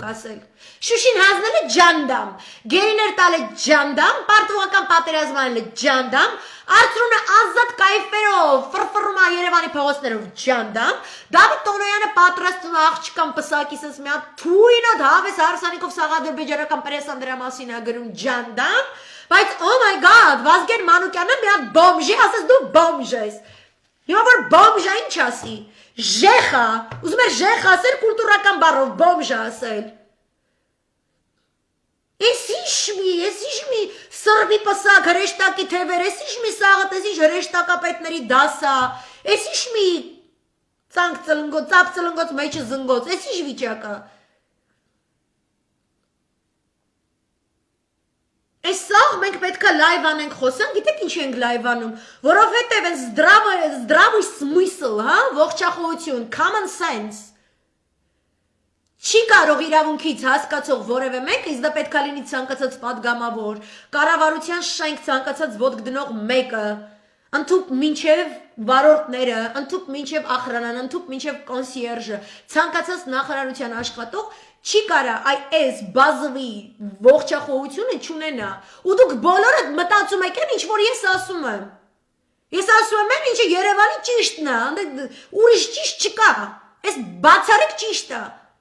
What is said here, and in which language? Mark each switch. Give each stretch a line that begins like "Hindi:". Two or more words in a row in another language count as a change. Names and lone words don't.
Armenian: ասել։ Շուշին հանձնել է ջանդամ, գերիներ տալ է ջանդամ, պարտուղական պատերազմ արել է ջանդամ, Արծրունը ազատ կայֆերով, ֆրֆռում է Երևանի փողոցներով ջանդամ, Դավիթ Տոնոյանը պատրաստում է աղջկան պսակիսս մի հատ թույնոտ հավես հարսանիքով սաղադրբեջանական պրեսան դրա մասին է գրում ջանդամ, բայց
English: oh my god,
Armenian: Վազգեն Մանուկյանը մի հատ բոմժի, ասես դու բոմժ ես։ Հիմա որ բոմժ է ինչ ասի, ժեխ է, ուզում է ժեխ ասել կուլտուրական բառով բոմժ ասել։ Ես ինչ մի սրվի պսակ հրեշտակի թևեր, ես ինչ մի սաղըտ, ես ինչ հրեշտակապետների դասա, ես ինչ մի ծանկ ծլնգոց, ծապ ծլնգոց, մեջը զնգոց, ես ինչ վիճակա։ Այս սաղ մենք պետք է լայվ անենք խոսանք, գիտեք ինչ ենք լայվ անում, որովհետև են
Russian: здравый смысл,
Armenian: հա, ողջախոհություն,
English: common sense,
Armenian: չի կարող իրավունքից հասկացող որևէ մեկը, իսկ դա պետք է լինի ցանկացած պատգամավոր, կառավարության շենք ցանկացած ոտք դնող մեկը, ընդհուպ մինչև վարորդները, ընդհուպ մինչև ախրանան, ընդհուպ մինչև կոնսիերժը, ցանկացած նախարարության աշխատող չի կարա այս բազովի ողջախոհությունը չունենա, ու դուք բոլորը մտածում եք ինչ որ ես ասում եմ։ Ես ասում եմ ինչը Երևանի ճիշտն է, ուրիշ ճիշտ չկա, այս բացառիկ ճիշտ է։